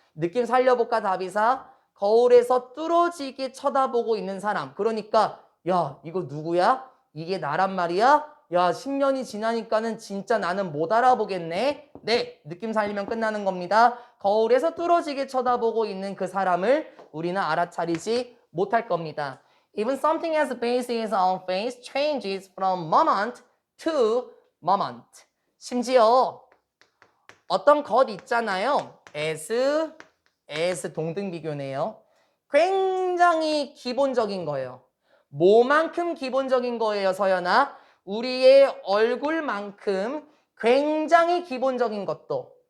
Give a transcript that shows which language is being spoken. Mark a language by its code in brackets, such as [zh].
[ko] 느낌 살려볼까 답이사? 거울에서 뚫어지게 쳐다보고 있는 사람. 그러니까 야 이거 누구야? 이게 나란 말이야? 야 10년이 지나니까는 진짜 나는 못 알아보겠네. 네, 느낌 살리면 끝나는 겁니다. 거울에서 뚫어지게 쳐다보고 있는 그 사람을 우리는 알아차리지 못할 겁니다. [en] Even something as basic as our face changes from moment to moment. [ko] 심지어 어떤 것 있잖아요. as 동등 비교네요. 굉장히 기본적인 거예요. 뭐만큼 기본적인 거예요, 서연아? 우리의 얼굴만큼 굉장히 기본적인 것도.